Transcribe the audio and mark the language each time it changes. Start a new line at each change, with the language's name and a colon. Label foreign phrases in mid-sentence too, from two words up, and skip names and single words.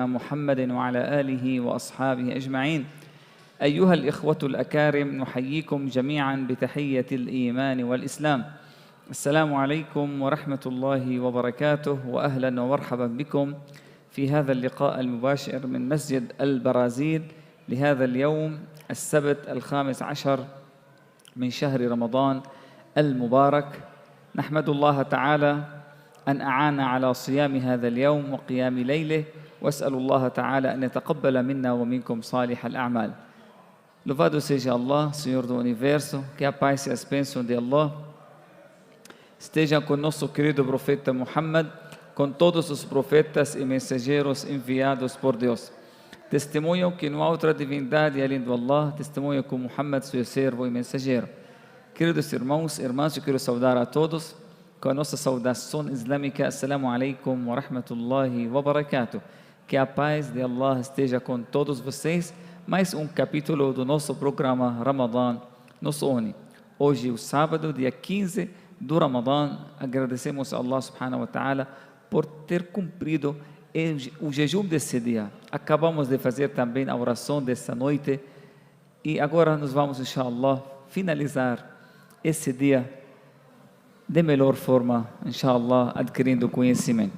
Arabic: محمد وعلى آله وأصحابه أجمعين أيها الإخوة الأكارم نحييكم جميعا بتحية الإيمان والإسلام السلام عليكم ورحمة الله وبركاته وأهلا ومرحبا بكم في هذا اللقاء المباشر من مسجد البرازيل لهذا اليوم السبت 15 من شهر رمضان المبارك. نحمد الله تعالى أن أعان على صيام هذا اليوم وقيام ليله وأسأل الله تعالى أن يتقبل منا ومنكم صالح الأعمال.
Portuguese: Louvado seja Allah, Senhor do Universo, que a paz e as bênçãos de Allah estejam com nosso querido profeta Muhammad, com todos os profetas e mensageiros enviados por Deus. Testemunham que não há outra divindade além do Allah, testemunham que Muhammad, seu servo e mensageiro. Queridos irmãos e irmãs, eu quero saudar a todos com a nossa saudação islâmica.
Arabic: السلام عليكم ورحمة الله وبركاته.
Portuguese: Que a paz de Allah esteja com todos vocês. Mais um capítulo do nosso programa Ramadan nos une. Hoje, o sábado, dia 15 do Ramadan, agradecemos a Allah
Arabic: سبحانه وتعالى
Portuguese: por ter cumprido o jejum desse dia. Acabamos de fazer também a oração dessa noite e agora nós vamos, inshallah, finalizar esse dia de melhor forma, inshallah, adquirindo conhecimento.